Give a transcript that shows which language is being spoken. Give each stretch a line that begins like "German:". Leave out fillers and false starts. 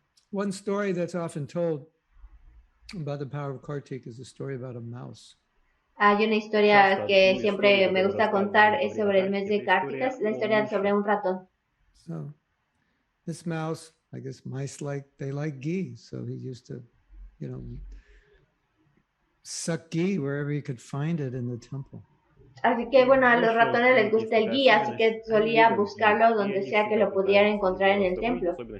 English: One story that's often told about the power of Kartik is a story about a mouse.
Spanish: Hay una historia que siempre me gusta contar es sobre el mes de Kartika, es la historia sobre un ratón.
English: So this mouse, I guess mice they like ghee, so he used to, suck ghee wherever he could find it in the temple.
Spanish: Así que bueno, a los ratones les gusta el guía, así que solía buscarlo donde sea que lo pudiera encontrar en el templo.